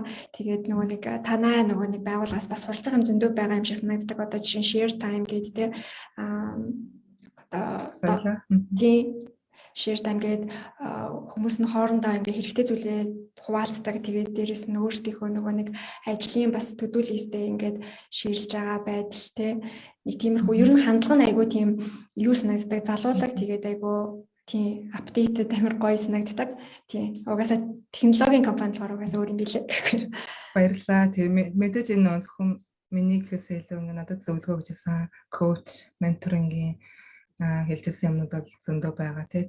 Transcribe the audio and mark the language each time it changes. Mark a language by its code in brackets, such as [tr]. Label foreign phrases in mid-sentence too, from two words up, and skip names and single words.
[mn] Тэгээд нөгөө нэг танай нөгөө нэг байгууллагаас бас суралцах юм зөндөө байгаа юм шиг санагддаг. Одоо жишээ нь [en] share time [mn] гэдэг те одоо тийм [en] share time [mn] гэдэг хүмүүс нь хоорондоо ингээ хэрэгтэй зүйлээ хуваалцдаг. Тэгээд дээрэс нь өөрсдийнхөө нөгөө нэг ажлын бас [en] to do list- [mn] ээ ингээд ширлж байгаа байдал те нэг тиймэрхүү ер нь хандлага нь айгүй тийм юу санагддаг. Залуулаг тэгээд айгүй тийм апдейтед амар гоё санагддаг. Тийм. Угаасаа технологийн компани болохоор угаасаа өөр юм билээ. Баярлалаа. Тийм мэдээж энэ зөвхөн миний гэхээс илүү ингээ надад зөвлөгөө өгсөн коуч, менторингийн хэлжсэн юмнууд бол зөндөө байгаа тий.